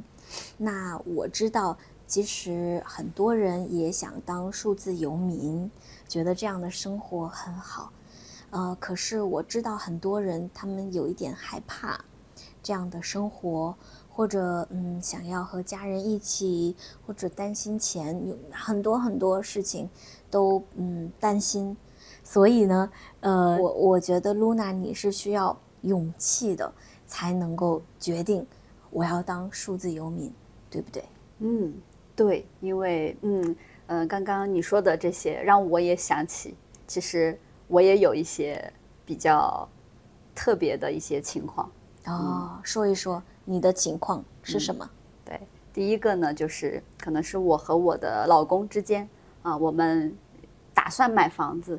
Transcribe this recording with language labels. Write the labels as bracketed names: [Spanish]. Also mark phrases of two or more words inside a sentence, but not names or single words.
[Chinese] 那我知道，其實很多人也想當數字遊民，覺得這樣的生活很好。可是我知道很多人他們有一點害怕這樣的生活。或者想要和家人一起，或者擔心錢，有很多事情都擔心，所以呢，我覺得 Luna 你是需要勇氣的，才能夠決定我要當數字遊民，對不對？對，因為剛剛你說的這些讓我也想起，其實我也有一些比較特別的一些情況。說一說你的情況是什麼？對，第一個呢，就是可能是我和我的老公之間我們打算買房子。